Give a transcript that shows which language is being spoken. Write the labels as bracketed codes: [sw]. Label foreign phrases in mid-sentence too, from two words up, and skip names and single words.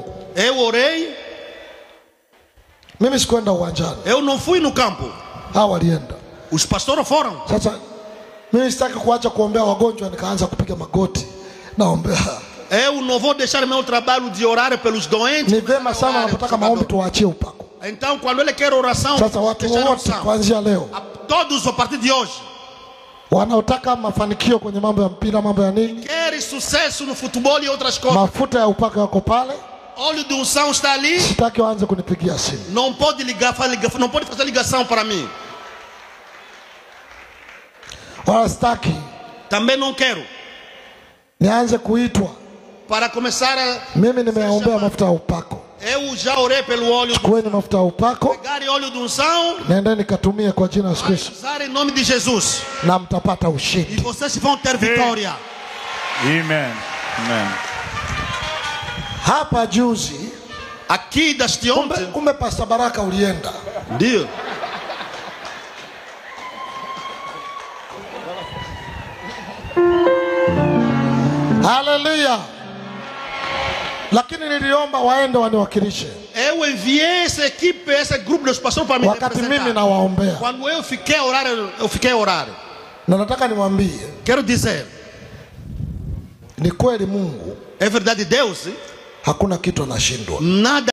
[pt] Eu orei. [sw] Mimi sikwenda uwanjani. [pt] Eu não fui no campo. [sw] Hawa walienda. [pt] Os pastores foram. [sw] Sasa mimi sitaki kuacha kuombea wagonjwa nikaanza kupiga magoti. Naombea. [pt] Eu não vou deixar meu trabalho de orar pelos doentes. [sw] Ni vema sana unapotaka maombi tuwaachie upako. [pt] Então quando ele quer oração, [sw] sasa watu wote kuanzia leo, [pt] todos a partir de hoje, [sw] wanaotaka mafanikio kwenye mambo ya mpira, mambo ya nini, [pt] quer sucesso no futebol e outras coisas, [sw] mafuta ya upako yako pale, [pt] óleo de unção está ali. [sw] Sitaki waanze kunipigia simu. [pt] Não pode ligar, não pode fazer ligação para mim. [sw] Wala sitaki [pt] também não quero [sw] nianze kuitwa [pt] para começar a. [sw] Mimi nimeombea mafuta ya upako. [pt] Eu já orei pelo óleo. [sw] Chukueni mafuta ya upako. [pt] Pegarem óleo de unção. [sw] Nendeni katumie kwa jina la Yesu Kristo. [pt] Usar em nome de Jesus. [sw] Na mtapata ushindi. [pt] E vocês vão ter vitória. [sw] Amen. Amen. Hapa juzi [pt] aqui deste ontem. [sw] Kumbe Pastor Baraka ulienda. Ndio. Haleluya. Lakini niliomba waende waniwakilishe. [pt] Eu enviei essa equipe, esse grupo dos pastores para me [sw] wakati mimi nawaombea. [pt] Quando eu fiquei a orar, [sw] Na nataka niwaambie. [pt] Quero dizer. [sw] Ni kweli Mungu. [pt] É verdade Deus. [sw] Hakuna kitu anashindwa. [pt] Nada